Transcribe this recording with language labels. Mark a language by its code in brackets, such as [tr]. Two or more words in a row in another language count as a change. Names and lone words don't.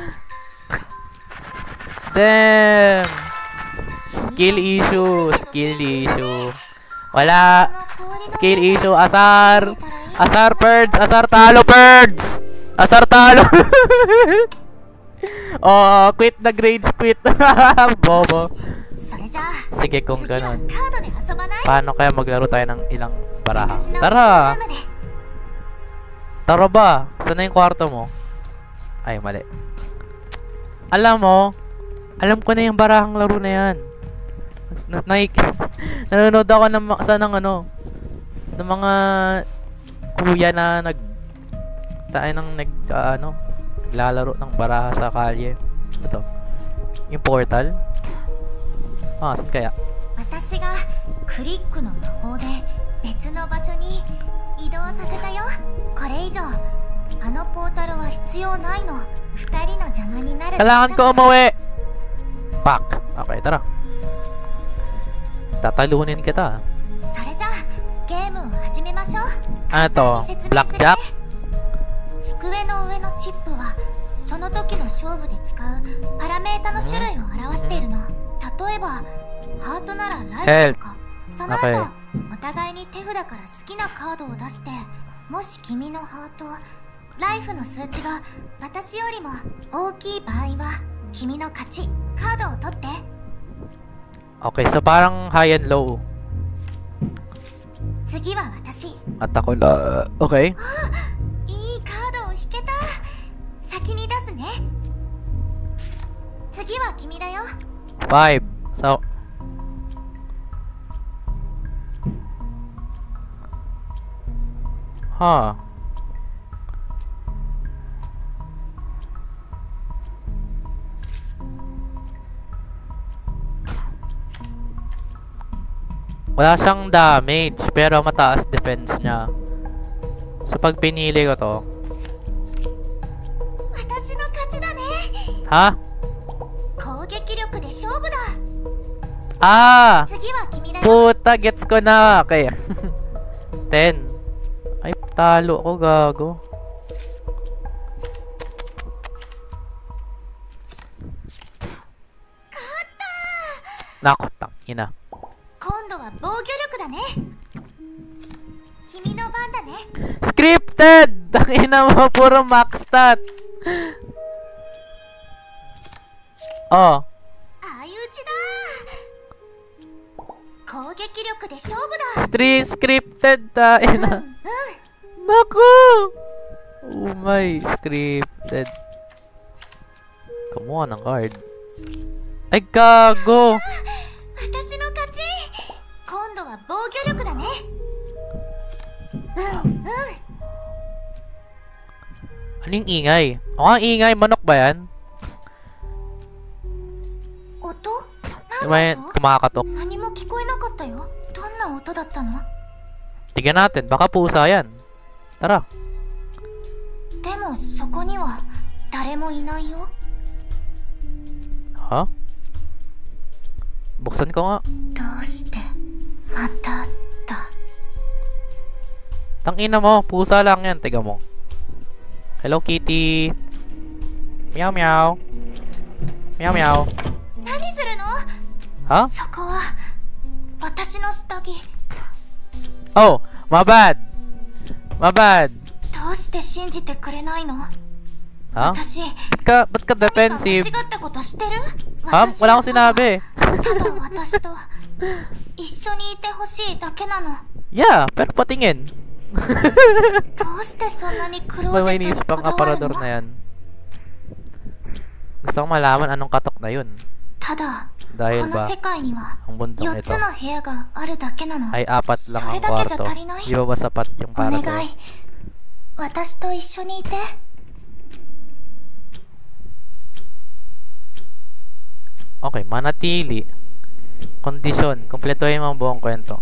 [en] Damn. Skill issue. [tl] Wala. [en] Skill issue. [tl] Asar. Asar birds. Asar talo birds. Asar talo. [en] Oh, quit the grades. Quit. [tl] Bobo. [ja] それじゃあ [tl] Sige kung [ja] 次はカ [tl] ganun. [ja] ードで遊ばない？ [tl] Paano kaya maglaro tayo ng ilang baraha? [ja] 私の [tl] Tara! [ja] ゲームで [tl] Tara ba? Saan na yung kwarto mo? Ay, mali. Alam mo, alam ko na yung barahang laro na yan. Nanonood ako ng ng mga kuya na naglalaro ng baraha sa kalye. Ito. Yung portal. Saan kaya? [ja] 私がクリックの魔法で別の場所に移動させたよ。これ以上あのポータルは必要ないの。二人の邪魔になる。 [tl] Kailangan ko umuwi! Fuck! Okay, tara. Tatalunin kita. [ja] それじゃあゲームを始めましょう。 [tl] Ano to? [ja] 簡単に説明するね。 [tl] Blackjack? [ja] 机の上のチップはその時の勝負で使うパラメータの種類を表しているの。例えばハートならライフとか。その後、 Okay. お互いに手札から好きなカードを出して、もし君のハートライフの数値が私よりも大きい場合は君の勝ち。カードを取って。 [tl] Okay, so parang [en] high and low. [ja] 次は私。 [tl] At ako na. Okay. [ja] いいカードを引けた。先に出すね。次は君だよ。 [tl] 5. So, Huh. Wala siyang damage, pero mataas defense niya. So pag pinili ko to, [ja] 私の勝ちだね。 [tl] ha? [ja] 攻撃力で勝負だ。 Ah! 次は君だよ。 [tl] Puta, gets ko na. Okay. 10. Ay, talo ako, gago. Nako, ina. [ja] 今度は防御力だね。君の番だね。 [tl] Scripted! Tangina mo, puro max stat. Oh. [ja] 相打ちだ。攻撃力で勝負だ。 [tl] Scripted, tangina. [ja] うん。 [tl] Nako! [en] Oh my, [tl] scripted. [en] Come on, [tl] ang card. Ay, gago! [ja] 私の勝ち。今度は防御力だね。うんうん。 [tl] Ano yung ingay? Ang ingay, manok ba yan? [ja] 音？ [tl] Di ba [ja] 何 [tl] yan [ja] の音？ [tl] kumakatok? [ja] 何も聞こえなかったよ。どんな音だったの？ [tl] Tignan natin, baka pusa yan. Tara. [ja] でもそこには誰もいないよ。 [tl] Ha? Buksan ko nga. [ja] どうしてまただ。 [tl] Tangina mo, pusa lang yan. Tiga mo. Hello, Kitty. Meow, meow. Meow, meow. [ja] 何するの？ [tl] Ha? [ja] そこは私の下着。 [en] Oh, my bad. My bad. [ja] どうして信じてくれないの？ [tl] Ha? [ja] 私 [tl] Ba't ka [ja] 何か間違 [tl] defensive? [ja] ったことしてる？ [tl] Ha? Wala akong sinabi. [ja] ただ私と一緒にいてほしいだけなの。 [tl] Yeah, pero patingin. [ja] どうしてそんなにクロー [tl] May [ja] ゼッ [tl] iniisip [ja] ト [tl] ang [ja] にこだわる [tl] aparador [ja] の？ [tl] na yan. Gusto kong malaman anong katok na yun. [ja] ただ [tl] Dahil [ja] この [tl] ba, [ja] 世界には [tl] ang bundong 4 ito [ja] つの部屋があるだけなの。 [tl] ay 4 lang [ja] そ [tl] ang [ja] れだけじゃ [tl] kwarto. [ja] 足りない？ [tl] Di ba ba sapat yung [ja] お [tl] para [ja] 願 [tl] sa'yo? [ja] い、私と一緒にいて。 [tl] Okay, manatili. Kondisyon, kumpletuhin mo ang buong kwento.